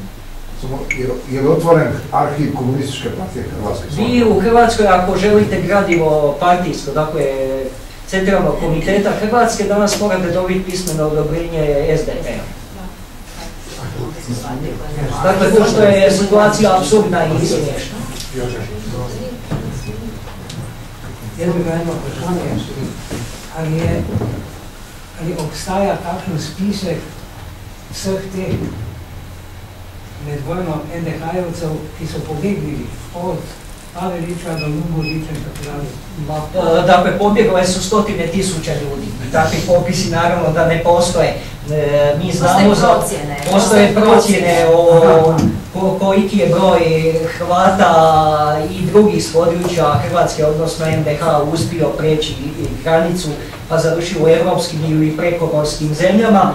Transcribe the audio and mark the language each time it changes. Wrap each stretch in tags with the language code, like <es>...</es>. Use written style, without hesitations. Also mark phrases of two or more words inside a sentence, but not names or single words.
<hr>Je li otvoren arhiv Komunističke partije Hrvatske? Vi u Hrvatskoj, ako želite gradivo partijsko, dakle, Centralnog komiteta Hrvatske, danas morate dobiti pismeno odobrenje SDP-a. Dakle, to što je situacija apsurdna i smiješna.</hr> <sl>Jaz bi ga eno vprašanje, ali obstaja takšen spisek vseh teh med vojno NDH-jevcev, ki so pobegnili od Pavelića do Ljubovića in tako dalje?</sl> <hr>Dakle, pobjegle su 100.000 ljudi. Takvi popisi naravno da ne postoje. Mi znamo postoje procjene o koliki je broj Hrvata i drugih s područja Hrvatske, odnosno NDH, uspio preći granicu pa završio u evropskim ili prekomorskim zemljama.</hr>